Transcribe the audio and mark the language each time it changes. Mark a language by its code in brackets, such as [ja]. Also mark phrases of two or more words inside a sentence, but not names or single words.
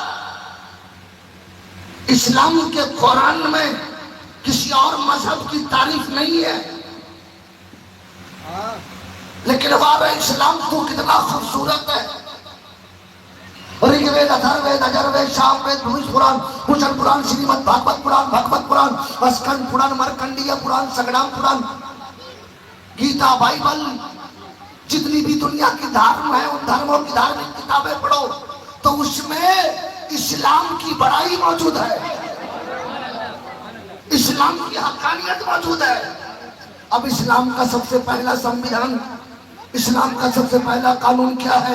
[ur] اسلام کے قرآن میں کسی اور مذہب کی تعریف نہیں ہے، لیکن باب اسلام تو کتنا خوبصورت ہے. رگ وید، اتھر وید، اجر وید، شام وید، بھوش پران، بھوشن پران، شریمد بھاگوت پران، بھگوت پران، اسکند پران، مرکنڈیہ پران، سگرام پران، گیتا، بائبل. جتنی بھی دنیا کی دھارم ہے ان دھرموں کی دھارمک کتابیں پڑھو تو اس میں اسلام کی بڑائی موجود ہے، اسلام کی حقانیت موجود ہے. اب اسلام کا سب سے پہلا سنویدھان، اسلام کا سب سے پہلا قانون کیا ہے؟